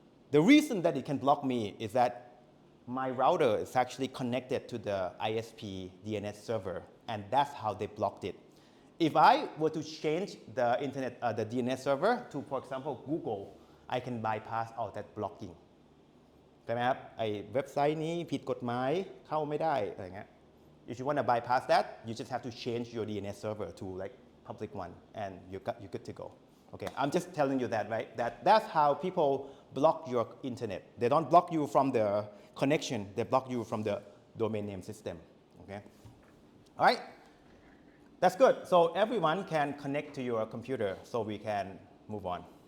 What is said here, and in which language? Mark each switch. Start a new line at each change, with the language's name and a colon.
English: The reason that it can block me is that my router is actually connected to the ISP DNS server, and that's how they blocked it. If I were to change the internet, the DNS server to, for example, Google, I can bypass all that blocking.
Thai: ใช่ไหมครับไอ้เว็บไซต์นี้ผิดกฎหมายเข้าไม่ได้อะไรเงี้ย
English: If you want to bypass that, you just have to change your DNS server to like public one, and you're good to go. Okay, I'm just telling you that, right? That's how people block your internet. They don't block you from the connection. They block you from the domain name system. Okay, all right. That's good. So everyone can connect to your computer, so we can move on.